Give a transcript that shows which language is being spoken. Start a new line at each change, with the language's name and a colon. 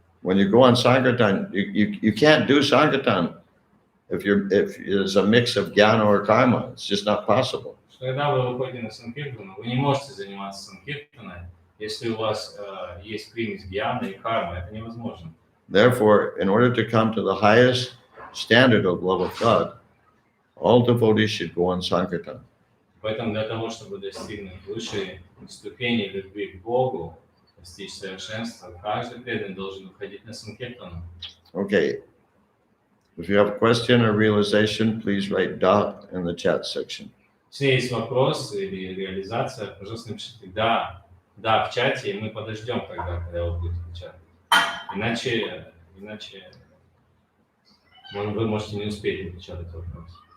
English: When you go on Sankirtan, you can't do Sankirtan if there's a mix of jnana or karma. It's just not possible.
Russian: что когда вы выходите на санкиртану, вы не можете заниматься санкиртаной, если у вас есть примесь гьяны и кармы, это невозможно.
English: Therefore, in order to come to the highest standard of love of God, all devotees should go on Sankirtan.
Russian: Поэтому для того, чтобы достигнуть высшей ступени любви к Богу, достичь совершенства, каждый преданный должен выходить на санкиртану.
English: Okay. If you have a question or realization, please write dot in the chat section.
Russian: Если есть вопрос или реализация, пожалуйста, напишите «да», «да» в чате, и мы подождем тогда, когда вы будете печатать. Иначе вы можете не успеть напечатать вопрос.